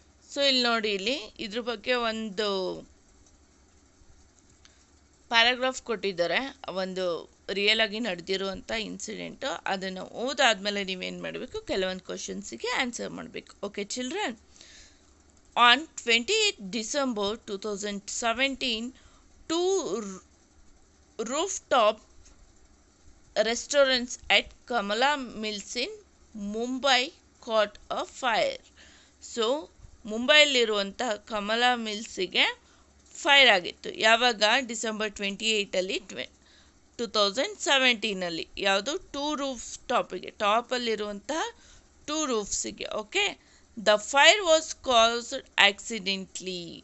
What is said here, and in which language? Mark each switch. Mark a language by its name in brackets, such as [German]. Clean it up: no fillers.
[Kannada] So ಇಲ್ಲಿ ನೋಡಿ, ಇಲ್ಲಿ ಇದ್ರ ಬಗ್ಗೆ ಒಂದು ಪ್ಯಾರಾಗ್ರಾಫ್ ಕೊಟ್ಟಿದ್ದಾರೆ, ಒಂದು ರಿಯಲ್ ಆಗಿ ನಡೆದಿರುವಂಥ ಇನ್ಸಿಡೆಂಟು. ಅದನ್ನು ಓದಾದ್ಮೇಲೆ ನೀವೇನು ಮಾಡಬೇಕು, ಕೆಲವೊಂದು ಕ್ವಶನ್ಸಿಗೆ ಆನ್ಸರ್ ಮಾಡಬೇಕು. [English] Okay children, on 28 December 2017, two rooftop restaurants at Kamala Mills in Mumbai caught a fire. [Kannada] So ಮುಂಬೈಲಿರುವಂತಹ Kamala ಮಿಲ್ಸಿಗೆ fire ಆಗಿತ್ತು. ಯಾವಾಗ? ಡಿಸೆಂಬರ್ 28 2017 ಯಾವುದು? Two roof ಟಾಪಲ್ಲಿರುವಂತಹ two ರೂಫ್ಸಿಗೆ. [English] Okay, the fire was caused accidentally.